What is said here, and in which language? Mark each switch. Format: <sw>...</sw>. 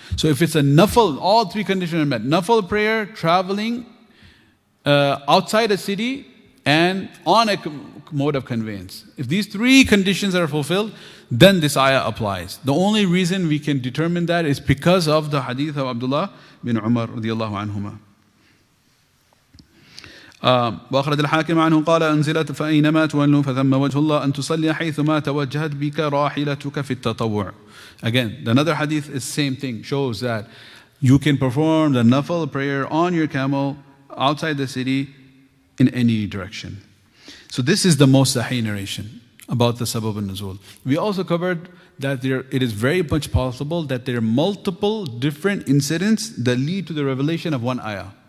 <en>So if it's a nafal, all three conditions are met. Nafal prayer, traveling, outside a city, and on a mode of conveyance. If these three conditions are fulfilled, then this ayah applies. The only reason we can determine that is because of the hadith of Abdullah bin Umar radiyallahu anhuma.</en> <ar>وأخرج الحاكم عنه قال أنزلت فأينما تولوا فثم وجه الله أن تصلي حيثما توجهت بك راحلتك في التطوع.</ar> <en>Again, another hadith is same thing, shows that you can perform the nafal prayer on your camel outside the city in any direction. So this is the most sahih narration about the Safa and Nuzul. We also covered that it is very much possible that there are multiple different incidents that lead to the revelation of one ayah.</en>